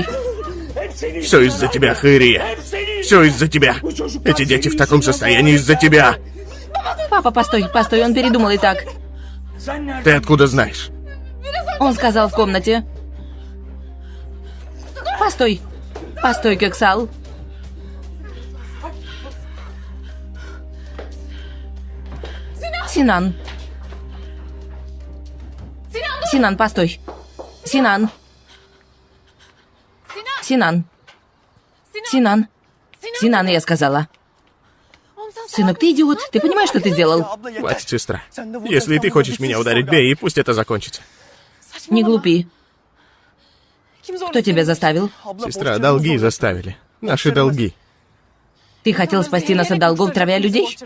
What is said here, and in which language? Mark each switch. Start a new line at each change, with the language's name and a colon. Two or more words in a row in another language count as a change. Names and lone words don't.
Russian: Все из-за тебя, Хайрия. Все из-за тебя. Эти дети в таком состоянии из-за тебя. Папа, постой, постой, он передумал и так. Ты откуда знаешь? Он сказал в комнате. Постой. Постой, Кексал. Синан. Синан, постой. Синан. Синан. Синан. Синан, я сказала. Сынок, ты идиот. Ты понимаешь, что ты сделал? Хватит, сестра. Если и ты хочешь меня ударить, бей, и пусть это закончится. Не глупи. Кто тебя заставил? Сестра, долги заставили. Наши долги. Ты хотел спасти нас от долгов, травя людей?